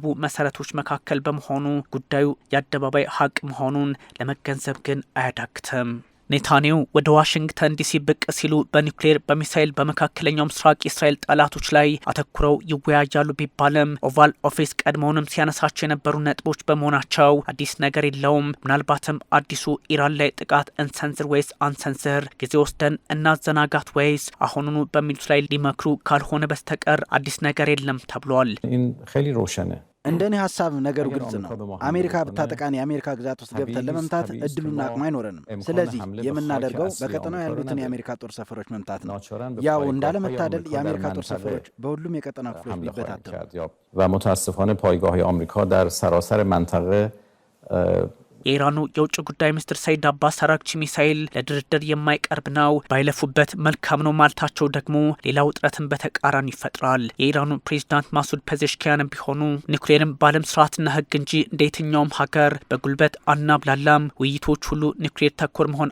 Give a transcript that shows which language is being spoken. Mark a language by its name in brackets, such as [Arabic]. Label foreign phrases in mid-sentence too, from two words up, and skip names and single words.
[Amharic] መሰረቶች መካከል በመሆኑ ጉዳዩ የአደባባይ ሀቅ መሆኑን ለመገንዘብ ግን አያዳግትም። ኔታንያሁ ወደ ዋሽንግተን ዲሲ ብቅ ሲሉ በኒውክሌር በሚሳኤል በመካከለኛው ምስራቅ የእስራኤል ጠላቶች ላይ አተኩረው ይወያያሉ ቢባልም ኦቫል ኦፊስ ቀድሞውንም ሲያነሳቸው የነበሩ ነጥቦች በመሆናቸው አዲስ ነገር የለውም። ምናልባትም አዲሱ ኢራን ላይ ጥቃት እንሰንዝር ወይስ አንሰንዝር፣ ጊዜ ወስደን እናዘናጋት ወይስ አሁኑኑ በሚሉት ላይ ሊመክሩ ካልሆነ በስተቀር አዲስ ነገር የለም ተብሏል። እንደኔ ሐሳብ ነገሩ ግልጽ ነው። አሜሪካ ብታጠቃን የአሜሪካ ግዛት ውስጥ ገብተን ለመምታት እድሉና አቅሙ አይኖረንም። ስለዚህ የምናደርገው በቀጠናው ያሉትን የአሜሪካ ጦር ሰፈሮች መምታት ነው። ያው እንዳለመታደል የአሜሪካ ጦር ሰፈሮች በሁሉም የቀጠናው ክፍሎች ሊበታተኑ [Persian] ومتاسفانه پایگاه‌های آمریکا در سراسر منطقه [Amharic] የኢራኑ የውጭ ጉዳይ ሚኒስትር ሰይድ አባስ አራግቺ ሚሳኤል ለድርድር የማይቀርብ ነው፣ ባይለፉበት መልካም ነው ማለታቸው ደግሞ ሌላ ውጥረትን በተቃራኒ ይፈጥራል። የኢራኑ ፕሬዚዳንት ማሱድ ፔዜሽኪያንም ቢሆኑ ኒውክሌርን በዓለም ስርዓትና ሕግ እንጂ እንደ የትኛውም ሀገር በጉልበት አናብላላም፣ ውይይቶች ሁሉ ኒውክሌር ተኮር መሆን